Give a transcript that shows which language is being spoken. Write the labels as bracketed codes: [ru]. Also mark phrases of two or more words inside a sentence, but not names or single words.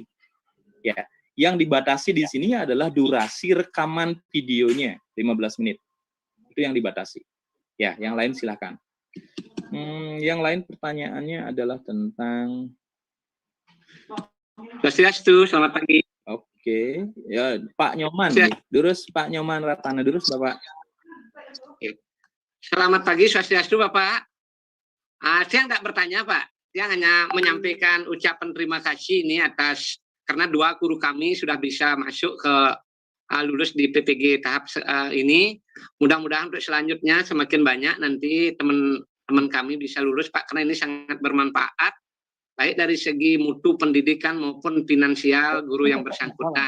[id] Ya, yang dibatasi di sini adalah durasi rekaman videonya 15 menit. Itu yang dibatasi. Ya, yang lain silakan. Yang lain pertanyaannya adalah tentang Swastiastu, selamat pagi. Oke, ya Pak Nyoman, Durus Pak Nyoman Ratana, Durus Bapak. Selamat pagi, Swastiastu Bapak. Saya nggak bertanya Pak, saya hanya menyampaikan ucapan terima kasih ini atas karena 2 guru kami sudah bisa masuk ke lulus di PPG tahap ini. Mudah-mudahan untuk selanjutnya semakin banyak nanti teman-teman kami bisa lulus Pak, karena ini sangat bermanfaat baik dari segi mutu pendidikan maupun finansial guru yang bersangkutan.